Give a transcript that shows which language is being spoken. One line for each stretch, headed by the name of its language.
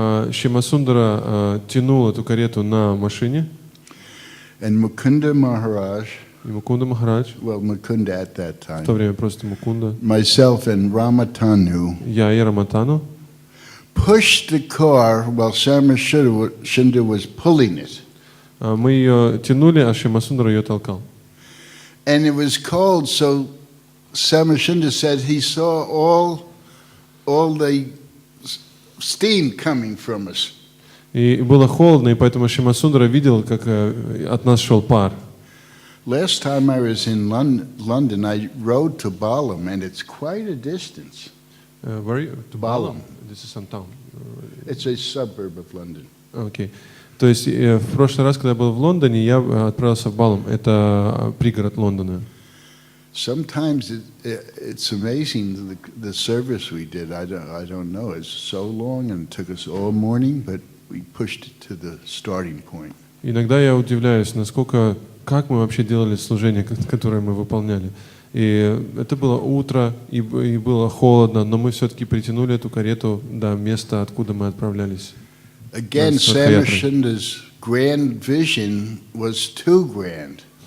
Russian: Шьямасундара тянул эту карету на машине,
English: and Mukunda Maharaj,
Russian: и Мукунда Махарадж,
English: well, Mukunda at that
Russian: в то
English: time,
Russian: время просто Мукунда,
English: myself and Ramatanu,
Russian: я и Раматану,
English: pushed the car while Shyamasundara was pulling it.
Russian: мы ее тянули, а Шьямасундара ее толкал.
English: And it was cold, so Shyamasundara said he saw all the steam coming from us.
Russian: И было холодно, и поэтому Шьямасундара видел, как от нас шел пар.
English: Last time I was in London, I rode to Balham, and it's quite a distance. Where are you? To Balham. This is some town. It's a suburb of London.
Russian: Окей. То есть в прошлый раз, когда я был в Лондоне, я отправился в Балом. Это пригород Лондона.
English: Sometimes it's amazing the service we did. I don't know. It's so long and it took us all morning, but we pushed it to the starting point.
Russian: Иногда я удивляюсь, как мы вообще делали служение, которое мы выполняли. И это было утро, и было холодно, но мы все-таки притянули эту карету до места, откуда мы отправлялись.
English: Again, Shyamasundara's grand vision was too grand.